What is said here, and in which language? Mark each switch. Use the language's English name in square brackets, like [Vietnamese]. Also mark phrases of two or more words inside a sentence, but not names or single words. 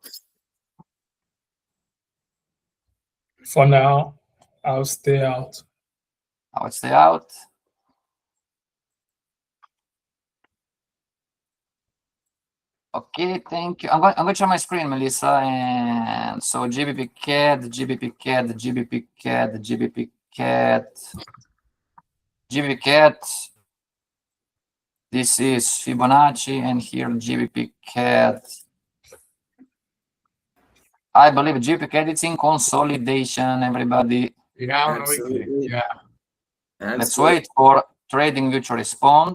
[English] For now, I'll stay out. I would stay out. Okay, thank you. I'm going to share my screen, Melissa. And so GBP CAD, GBP CAD, GBP CAD, GBP CAD, GBP CAD. This is Fibonacci, and here GBP CAD. I believe GBP CAD is in consolidation, everybody. Yeah, on the Absolutely. weekly. Yeah. Let's Absolutely. wait for trading view to respond.